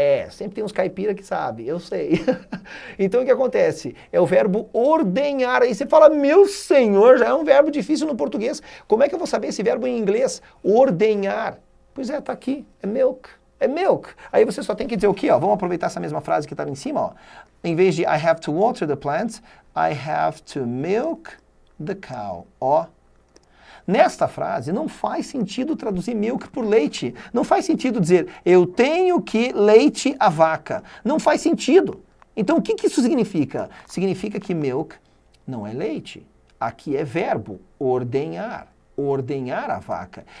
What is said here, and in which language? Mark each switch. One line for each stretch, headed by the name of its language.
Portuguese: Sempre tem uns caipira que sabe, eu sei. Então o que acontece? É o verbo ordenhar. Aí você fala, meu senhor, já é um verbo difícil no português. Como é que eu vou saber esse verbo em inglês? Ordenhar. Pois é, tá aqui, é milk. É milk. Aí você só tem que dizer o quê? Ó? Vamos aproveitar essa mesma frase que estava em cima. Ó. Em vez de
English: I have to water the plants, I have to milk the cow.
Portuguese: Ó. Nesta frase, não faz sentido traduzir milk por leite. Não faz sentido dizer, eu tenho que leite a vaca. Não faz sentido. Então, o que isso significa? Significa que milk não é leite. Aqui é verbo, ordenhar. Ordenhar a vaca.